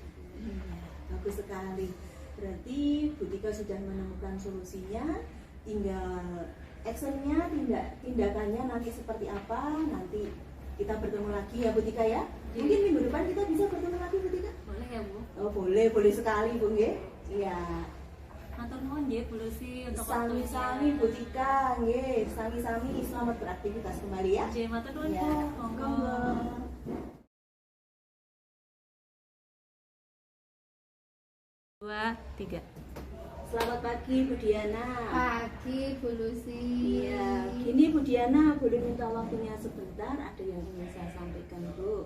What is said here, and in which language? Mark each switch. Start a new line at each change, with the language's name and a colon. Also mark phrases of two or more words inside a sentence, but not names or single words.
Indonesian: Bagus sekali. Berarti Bu Tika sudah menemukan solusinya, tinggal actionnya, tindakannya nanti seperti apa, nanti kita bertemu lagi ya Bu Tika ya. Mungkin minggu depan kita bisa bertemu lagi Bu Tika? Boleh ya Bu? Oh boleh sekali Bu nggih. Iya.
Javanese: Matur nuwun nggih Bu Lucy untuk
Indonesian: sami-sami Bu Tika nggih, sami-sami selamat beraktivitas kembali ya.
Javanese: Nggih, matur nuwun
Indonesian: Ya, Bu. Monggo. Dua, tiga. Selamat pagi Bu Diana. Pagi Bu Lucy. Iya, gini Bu Diana, boleh minta waktunya sebentar, ada yang ingin saya sampaikan Bu.